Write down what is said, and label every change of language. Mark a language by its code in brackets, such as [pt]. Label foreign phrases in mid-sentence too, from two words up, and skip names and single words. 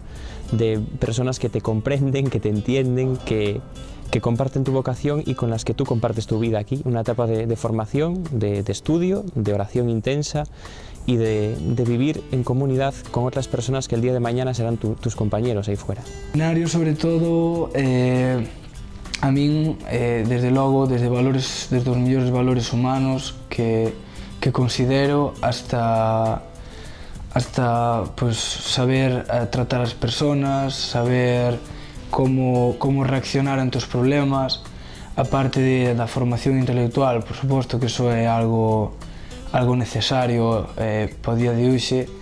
[es] De personas que te comprenden, que te entienden, que comparten tu vocación y con las que tú compartes tu vida aquí, una etapa de formación, de estudio, de oración intensa y de vivir en comunidad con otras personas que el día de mañana serán tus compañeros ahí fuera. El seminario, sobre todo, [gl] a min, desde logo, desde os mellores valores humanos que considero hasta pues, saber tratar as persoas, saber como reaccionar ante os problemas, aparte da formación intelectual, por suposto que iso é algo necesario para o día de hoxe.